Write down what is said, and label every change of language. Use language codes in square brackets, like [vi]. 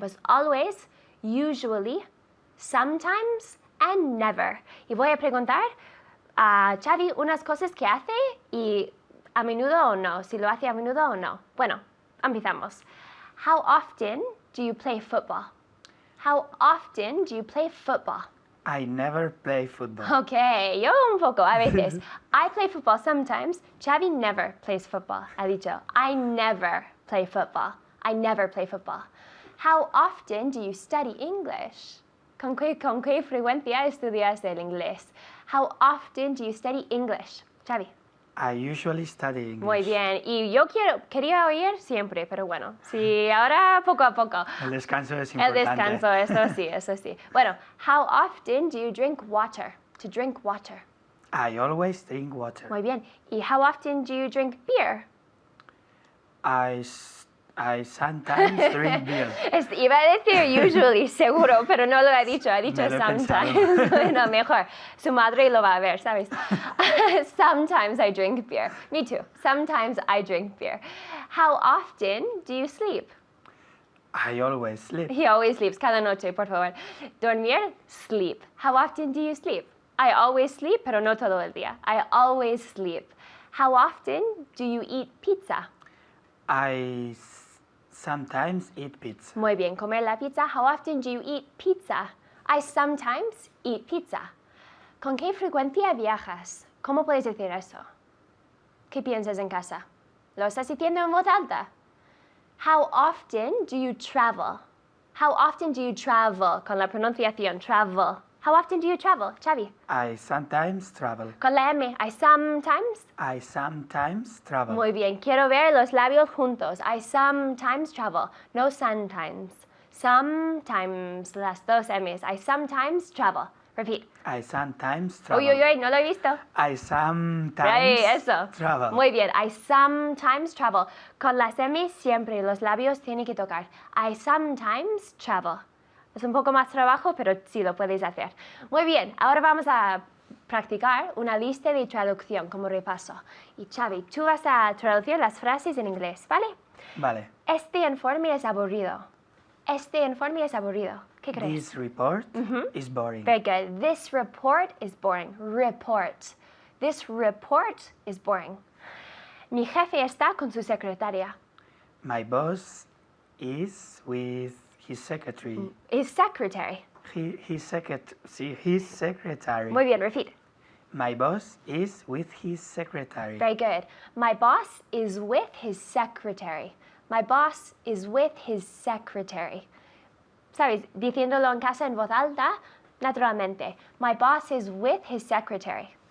[en] Pues always, usually, sometimes, and never. [es] Y voy a preguntar a Xavi unas cosas que hace y a menudo o no. Si lo hace a menudo o no. Bueno, empezamos. [en] How often do you play football? How often do you play football? I never play football. [es] Okay, yo un poco, a veces. [en] I play football sometimes. Xavi never plays football. [es] Ha dicho, [en] I never play football. I never play football. How often do you study English? [es] ¿Con qué frecuencia estudias el inglés? [en] How often do you study English? Xavi. I usually study English. [es] Muy bien. Y yo quería oír siempre, pero bueno, sí, ahora poco a poco. El descanso es El importante. descanso, eso sí, eso sí. Bueno, [en] how often do you drink water? To drink water. I always drink water. [es] Muy bien. [en] Y how often do you drink beer? I sometimes drink beer. [es] Iba a decir usually, seguro, pero no lo ha dicho Me lo he [en] sometimes. [es] Bueno, mejor. Su madre lo va a ver, ¿sabes? [en] Sometimes I drink beer. Me too. Sometimes I drink beer. How often do you sleep? I always sleep. He always sleeps. [es] Cada noche, por favor. Dormir, sleep. [en] How often do you sleep? I always sleep, [es] pero no todo el día. [en] I always sleep. How often do you eat pizza? I sometimes eat pizza. [es] Muy bien, comer la pizza. [en] How often do you eat pizza? I sometimes eat pizza. [es] ¿Con qué frecuencia viajas? ¿Cómo puedes decir eso? ¿Qué piensas en casa? ¿Lo estás diciendo en voz alta? [en] How often do you travel? How often do you travel? [es] Con la pronunciación, [en] travel. How often do you travel, Xavi? I sometimes travel. [es] Con la M, [en] I sometimes. I sometimes travel. [es] Muy bien, quiero ver los labios juntos. [en] I sometimes travel, no sometimes. Sometimes, [es] las dos M's. [en] I sometimes travel. Repeat. I sometimes travel. [es] Uy, uy, uy, no lo he visto. [en] I sometimes [es] Right, eso. [en] travel. [es] Muy bien, [en] I sometimes travel. [es] Con las M's siempre los labios tienen que tocar. [en] I sometimes travel. [es] Es un poco más trabajo, pero sí lo podéis hacer. Muy bien, ahora vamos a practicar una lista de traducción como repaso. Y Xavi, tú vas a traducir las frases en inglés, ¿vale? Vale. Este informe es aburrido. Este informe es aburrido. ¿Qué crees? [en] This report is boring. Very good. This report is boring. Report. This report is boring. [es] Mi jefe está con su secretaria. [en] My boss is with his secretary. His secretary. His secretary. [es] Muy bien, repeat. [en] My boss is with his secretary. Very good. My boss is with his secretary. My boss is with his secretary. [es] ¿Sabes? Diciéndolo en casa en voz alta, naturalmente. [en] My boss is with his secretary.